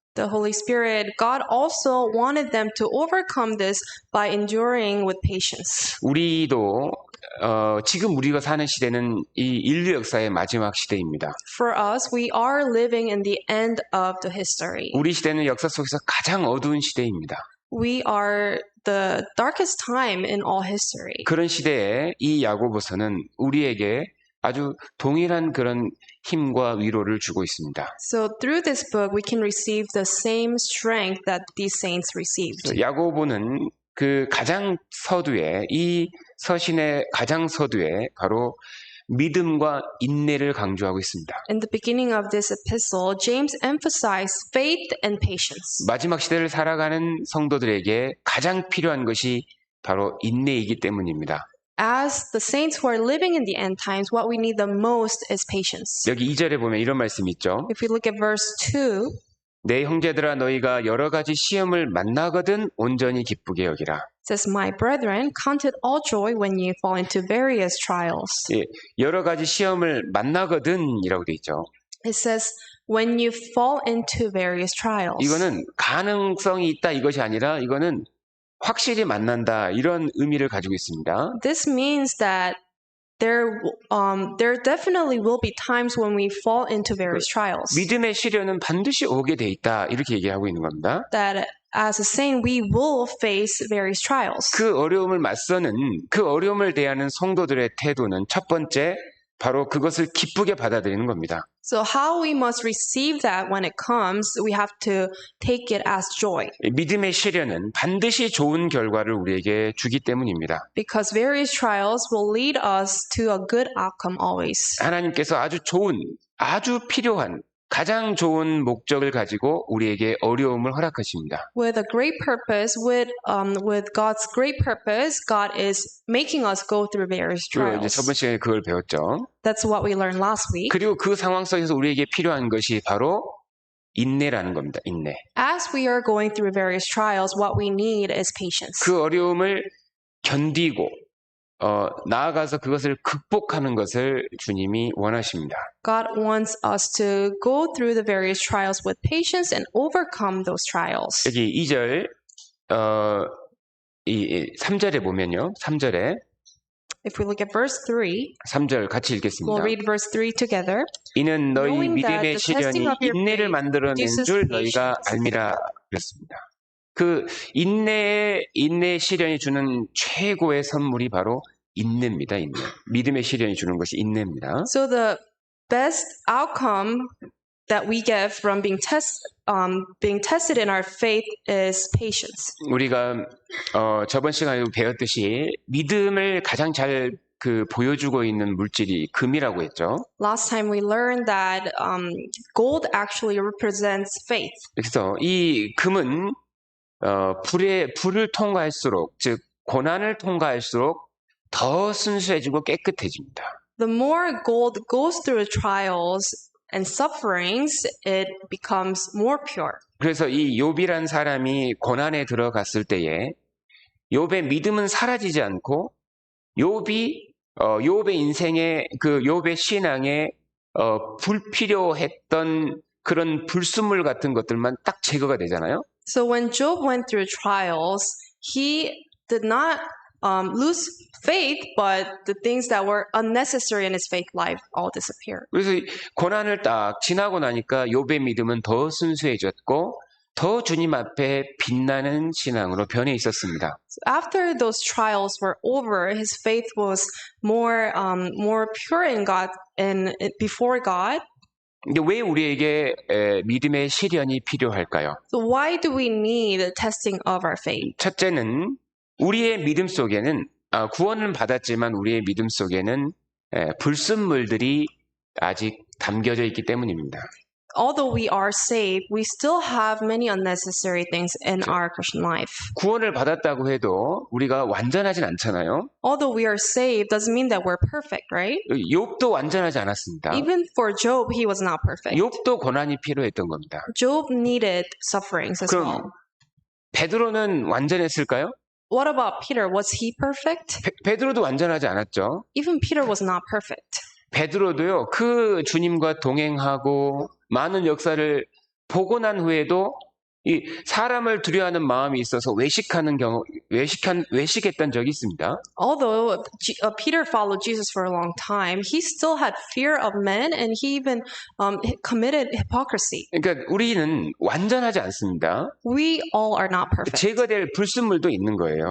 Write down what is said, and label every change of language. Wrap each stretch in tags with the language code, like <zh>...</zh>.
<en>the Holy Spirit, God also wanted them to overcome this by enduring with patience.</en> <ko>우리도 지금 우리가 사는 시대는 이 인류 역사의 마지막 시대입니다.</ko> <en>For us, we are living in the end of the history.</en> <ko>우리 시대는 역사 속에서 가장 어두운 시대입니다.</ko> <en>We are the darkest time in all history.</en> <ko>그런 시대에 이 야고보서는 우리에게 아주 동일한 그런 힘과 위로를 주고 있습니다.</ko> <en>So through this book, we can receive the same strength that these saints received.</en> <ko>야고보는 그 가장 서두에 이 서신의 가장 서두에 바로 믿음과 인내를 강조하고 있습니다.</ko> <en>In the beginning of this epistle, James emphasized faith and patience.</en> <ko>마지막 시대를 살아가는 성도들에게 가장 필요한 것이 바로 인내이기 때문입니다.</ko> <en>As the saints who are living in the end times, what we need the most is patience.</en> <ko>여기 2절에 보면 이런 말씀이 있죠.</ko> <en>If we look at verse 2,</en> <ko>내 형제들아 너희가 여러 가지 시험을 만나거든 온전히 기쁘게 여기라.</ko> <en>it says, My brethren, count it all joy when you fall into various trials.</en> <ko>예, 여러 가지 시험을 만나거든이라고 돼 있죠.</ko> <en>It says, when you fall into various trials.</en> <ko>이거는 가능성이 있다 이것이 아니라 이거는 확실히 만난다 이런 의미를 가지고 있습니다.</ko> <en>This means that there definitely will be times when we fall into various trials.</en> <ko>믿음의 시련은 반드시 오게 돼 있다 이렇게 얘기하고 있는 겁니다.</ko> <en>That as a saint, we will face various trials.</en> <ko>그 어려움을 맞서는 그 어려움을 대하는 성도들의 태도는 첫 번째 바로 그것을 기쁘게 받아들이는 겁니다.</ko> <en>So how we must receive that when it comes, we have to take it as joy.</en> <ko>믿음의 시련은 반드시 좋은 결과를 우리에게 주기 때문입니다.</ko> <en>Because various trials will lead us to a good outcome always.</en> <ko>하나님께서 아주 좋은, 아주 필요한, 가장 좋은 목적을 가지고 우리에게 어려움을 허락하십니다.</ko> <en>With a great purpose, with God's great purpose, God is making us go through various</en> <ko>그리고 이제</ko> <en>trials.</en> <ko>저번 시간에 그걸 배웠죠.</ko> <en>That's what we learned last week.</en> <ko>그리고 그 상황 속에서 우리에게 필요한 것이 바로 인내라는 겁니다. 인내.</ko> <en>As we are going through various trials, what we need is patience.</en> <ko>그 어려움을 견디고 나아가서 그것을 극복하는 것을 주님이 원하십니다.</ko> <en>God wants us to go through the various trials with patience and overcome those trials.</en> <ko>여기 2절, 3절에 보면요. 3절에,</ko> <en>If we look at verse 3,</en> <ko>3절 같이</ko> <en>we'll</en> <ko>읽겠습니다.</ko> <en>read verse 3 together.</en> <ko>이는 너희</ko> <en>Knowing that</en> <ko>믿음의</ko> <en>the testing</en> <ko>시련이</ko> <en>of your</en> <ko>인내를</ko> <en>faith</en> <ko>만들어낸</ko> <en>produces</en> <ko>줄 너희가</ko> <en>patience.</en> <ko>알미라 그랬습니다. 그 인내의 시련이 주는 최고의 선물이 바로 인내입니다. 인내. 믿음의 시련이 주는 것이 인내입니다.</ko> <en>So the best outcome that we get from being tested in our faith is patience.</en> <ko>우리가 저번 시간에 배웠듯이 믿음을 가장 잘 보여주고 있는 물질이 금이라고 했죠.</ko> <en>Last time we learned that gold actually represents faith.</en> <ko>그래서 이 금은 불을 통과할수록, 즉 고난을 통과할수록 더 순수해지고 깨끗해집니다.</ko> <en>The more gold goes through trials and sufferings, it becomes more pure.</en> <ko>그래서 이 욥이란 사람이 고난에 들어갔을 때에 욥의 믿음은 사라지지 않고 욥의 인생의 욥의 신앙에 불필요했던 그런 불순물 같은 것들만 딱 제거가 되잖아요.</ko> <en>So when Job went through trials, he did not lose faith, but the things that were unnecessary in his faith life all disappeared.</en> <ko>그래서 고난을 딱 지나고 나니까 욥의 믿음은 더 순수해졌고 더 주님 앞에 빛나는 신앙으로 변해 있었습니다.</ko> <en>After those trials were over, his faith was more pure in God and before God.</en> <ko>근데 왜 우리에게 믿음의 시련이 필요할까요?</ko> <en>So why do we need the testing of our faith?</en> <ko>첫째는 우리의 믿음 속에는 구원은 받았지만 우리의 믿음 속에는 불순물들이 아직 담겨져 있기 때문입니다.</ko> <en>Although we are saved, we still have many unnecessary things in our Christian life.</en> <ko>구원을 받았다고 해도 우리가 완전하진 않잖아요.</ko> <en>Although we are saved doesn't mean that we're perfect, right?</en> <ko>욥도 완전하지 않았습니다.</ko> <en>Even for Job, he was not perfect.</en> <ko>욥도 고난이 필요했던 겁니다.</ko> <en>Job needed sufferings as well.</en> <ko>그럼 베드로는 완전했을까요?</ko> <en>What about Peter? Was he perfect?</en> <ko>베드로도 완전하지 않았죠.</ko> <en>Even Peter was not perfect.</en> <ko>베드로도요, 그 주님과 동행하고 많은 역사를 보고 난 후에도 이 사람을 두려워하는 마음이 있어서 외식했던 적이 있습니다.</ko> <en>Although Peter followed Jesus for a long time, he still had fear of men, and he even committed hypocrisy.</en> <ko>그러니까 우리는 완전하지 않습니다.</ko> <en>We all are not perfect.</en> <ko>제거될 불순물도 있는 거예요.</ko>